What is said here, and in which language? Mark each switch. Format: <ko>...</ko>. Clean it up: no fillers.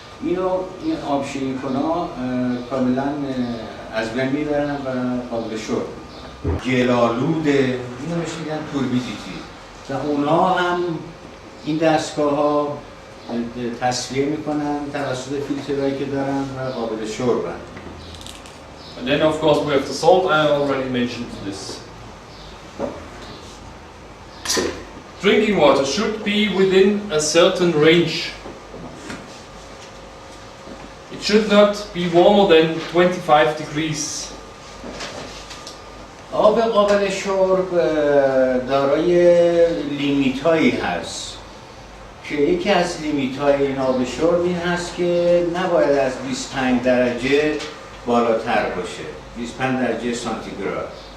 <fa>این آب شیمی‌کن‌ها کاملا از بین میبرن و قابل شرب. گل‌آلوده، اینو بهش میگن توربیدیتی و اونا هم این دستگاه‌ها تصفیه میکنن توسط فیلترهایی که دارن و قابل شربن.</fa> <en>And then of course we have the salt. I already mentioned this. Drinking water should be within a certain range. It should not be warmer than 25 degrees.</en> <fa>آب قابل شرب دارای لیمیت‌هایی هست که یکی از لیمیت‌های این آب شرب این هست که نباید از 25 درجه بالاتر باشه، 25 درجه سانتیگراد.</fa>